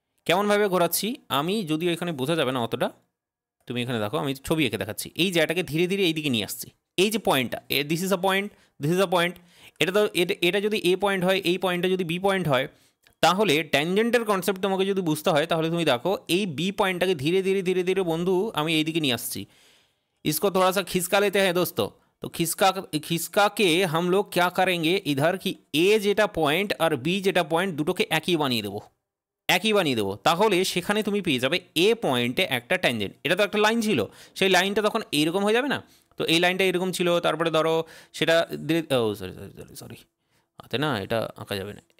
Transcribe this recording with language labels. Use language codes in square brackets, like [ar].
[bn] কেমনভাবে ঘোরাচ্ছি আমি, যদিও এখানে বোঝা যাবে না অতটা, তুমি এখানে দেখো, আমি ছবি এঁকে দেখাচ্ছি। এই জায়গাটাকে ধীরে ধীরে এইদিকে নিয়ে আসছি। এই যে পয়েন্টটা, [en] this is a point, [bn] this is a point. এটা তো এটা যদি এ পয়েন্ট হয়, এই পয়েন্টটা যদি বি পয়েন্ট হয়, তাহলে ট্যানজেন্টের কনসেপ্ট তোমাকে যদি বুঝতে হয়, তাহলে তুমি দেখো এই বি পয়েন্টটাকে ধীরে ধীরে ধীরে ধীরে বন্ধু আমি এইদিকে নিয়ে আসছি। [hi] इसको थोड़ा सा खिसका लेते हैं दोस्तों। तो खिसका के हम लोग क्या करेंगे इधर कि ए [bn] যেটা পয়েন্ট আর বি যেটা পয়েন্ট, দুটোকে একই বানিয়ে দেবো, একই বানিয়ে দেবো। তাহলে সেখানে তুমি পেয়ে যাবে এ পয়েন্টে একটা ট্যানজেন্ট। এটা তো একটা লাইন ছিল, সেই লাইনটা তখন এইরকম হয়ে যাবে না? তো এই লাইনটা এরকম ছিল, তারপরে ধরো সেটা, ও সরি সরি সরি সরি, হাতে না এটা আঁকা যাবে না।